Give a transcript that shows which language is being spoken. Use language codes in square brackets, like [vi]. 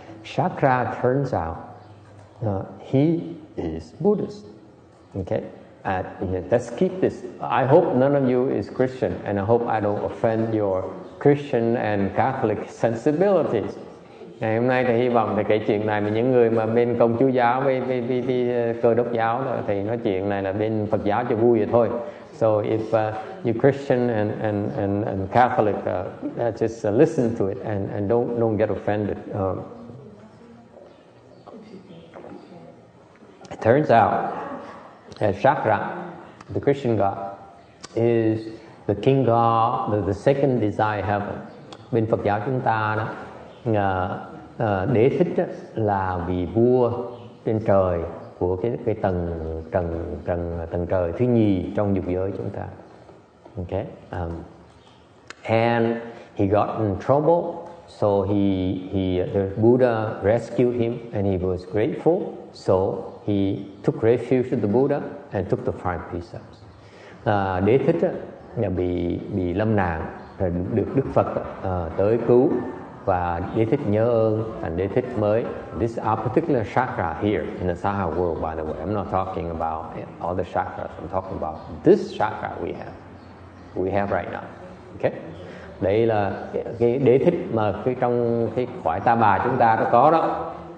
[en] Shakra turns out he is Buddhist. Okay. Let's keep this. I hope none of you is Christian, and I hope I don't offend your Christian and Catholic sensibilities. [vi] Ngày hôm nay thì hy vọng thì kể chuyện này mà những người mà bên Công Chúa giáo với Cơ Đốc giáo đó, thì nói chuyện này là bên Phật giáo cho vui vậy thôi. [en] So if you Christian and Catholic, just listen to it and don't get offended. It turns out that Shakra, the Christian God, is the king God, the second desire heaven. [vi] Bên Phật giáo chúng ta đó, Đế Thích đó, là vị vua trên trời của cái tầng trời thứ nhì trong dục giới chúng ta. [en] Okay, and he got in trouble, so the Buddha rescued him, and he was grateful. So he took refuge with the Buddha and took the 5 precepts. [vi] Đế Thích là bị lâm nạn, rồi được Đức Phật tới cứu, và Đế Thích nhớ ơn, and Đế Thích mới. [en] This particular chakra here in the Saha world, by the way. I'm not talking about all the chakras. I'm talking about this chakra we have right now. Okay. [vi] Đây là cái Đế Thích mà trong cái cõi Ta Bà chúng ta nó có đó.